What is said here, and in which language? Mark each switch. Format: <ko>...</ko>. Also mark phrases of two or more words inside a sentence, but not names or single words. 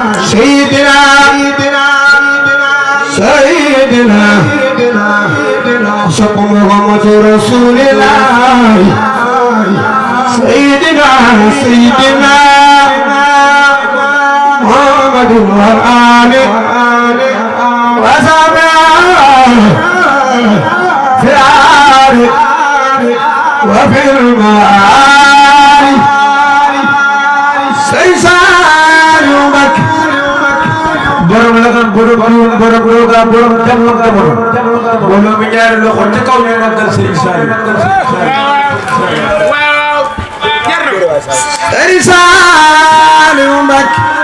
<ar>سيدنا سيدنا soppe محمد رسول الله. سيدنا سيدنا محمد وآل. وسمع في الأرض وفي الماء.</ar> <wo>Sëñ Saliou Mbacké. Borom la kan, borom, borom, borom, borom, borom, borom. Mbooloo mi ñaari loxo ci kaw ñu màggal Sëñ Saliou. Sëriñ Saliou Mbacké.</wo>